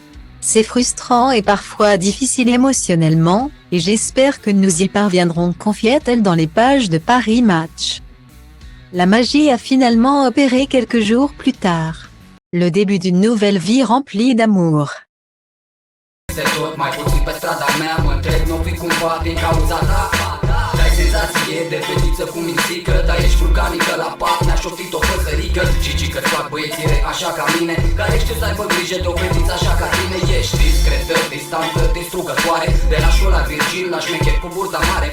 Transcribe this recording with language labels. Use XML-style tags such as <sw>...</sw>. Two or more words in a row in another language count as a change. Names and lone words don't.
<fr>C'est frustrant et parfois difficile émotionnellement, et j'espère que nous y parviendrons, confiait-elle dans les pages de Paris Match. La magie a finalement opéré quelques jours plus tard. Le début d'une nouvelle vie remplie d'amour.</fr> <ro>Tot mai puțin pe strada mea, mă întreb, n-o fi cumva din cauza ta. Dai senzație de fetiță cu mințică, dar ești vulcanică la pat, mi-a șoptit o păsărică. Și că-ți fac băiețire așa ca mine, care știu să aibă grijă de o fetiță așa ca tine. Ești discretă, distantă, distrugătoare, de la șola virgin la șmecher cu burta mare.</ro>